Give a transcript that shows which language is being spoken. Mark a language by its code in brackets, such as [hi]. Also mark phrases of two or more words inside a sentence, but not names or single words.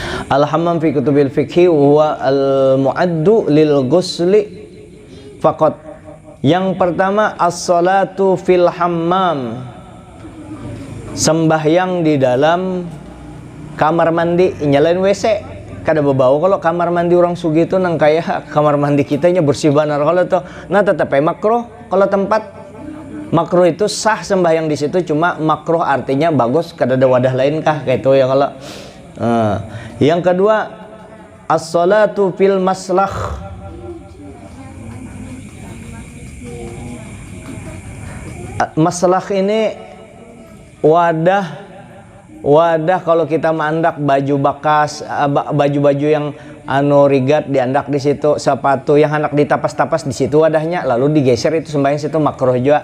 [ar] الحمام في كتب الفقه هو المعد للغسل فقط. [id] Yang pertama [ar] الصلاة في الحمام, [id] sembahyang di dalam kamar mandi, nyalain WC. [bjn] Kada berbau kalau kamar mandi orang sugi itu nang kayak kamar mandi kitanya bersih banar kalau tuh. Nah tetap makruh kalau tempat makruh itu sah sembahyang di situ, cuma makruh artinya bagus kada ada wadah lain kah kayak itu ya kalau. Yang kedua [ar] الصلاة في المسلخ, [bjn] maslah ini wadah kalau kita mandak baju bekas, baju-baju yang rigat diandak di situ, sepatu yang hendak ditapas-tapas di situ wadahnya, lalu digeser itu sembahyang situ makruh juga.